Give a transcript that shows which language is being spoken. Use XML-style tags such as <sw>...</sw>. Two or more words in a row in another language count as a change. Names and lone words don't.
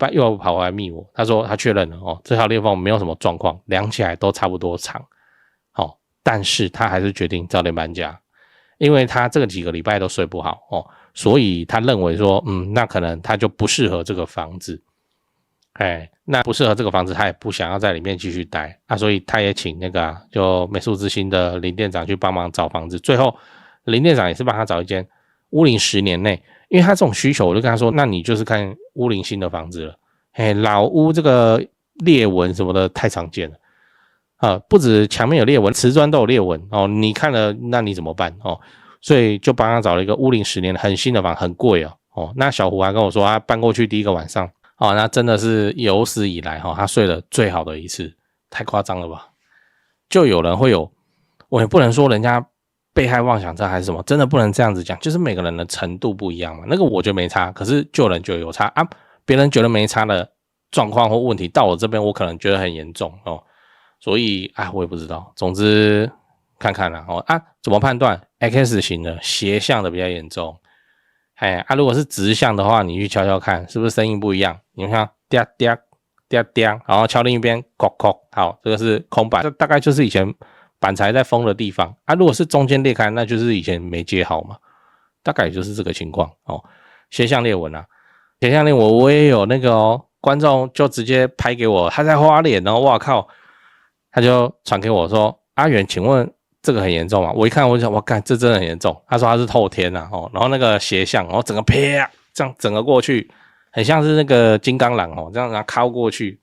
<zh>拜又跑回來密我，他說他確認了這條裂縫沒有什麼狀況，量起來都差不多長但是他還是決定早點搬家，因為他這個幾個禮拜都睡不好所以他認為說那可能他就不適合這個房子那不適合這個房子，他也不想要在裡面繼續待所以他也請那個就美術之星的林店長去幫忙找房子。最後林店長也是幫他找一間屋齡10年內，因為他這種需求，我就跟他說，那你就是看屋齡新的房子了。老屋這個裂紋什麼的太常見了不止牆面有裂紋，瓷磚都有裂紋你看了那你怎麼辦所以就幫他找了一個屋齡10年很新的房，很貴那小胡還跟我說，他搬過去第一個晚上那真的是有史以來他睡得最好的一次，太誇張了吧？就有人會有，我也不能說人家被害妄想症還是什麼，真的不能這樣子講，就是每個人的程度不一樣嘛。那個我覺得沒差，可是就有人覺得有差別人覺得沒差的狀況或問題，到我這邊我可能覺得很嚴重所以我也不知道，總之看看啦怎麼判斷 X 型的斜向的比較嚴重？如果是直向的話，你去敲敲看，是不是聲音不一樣？你們看，嗲嗲嗲嗲，然後敲另一邊，叩叩，好，這個是空板，這大概就是以前板材在封的地方如果是中間裂開，那就是以前沒接好嘛，大概也就是這個情況斜向裂紋斜向裂紋我也有那個觀眾就直接拍給我，他在花蓮哇靠，他就傳給我說，阿元，請問這個很嚴重嗎？我一看我就想，我幹，這真的很嚴重。他說他是透天然後那個斜向整個啪這樣整個過去，很像是那個金剛狼這樣然後敲過去。</zh>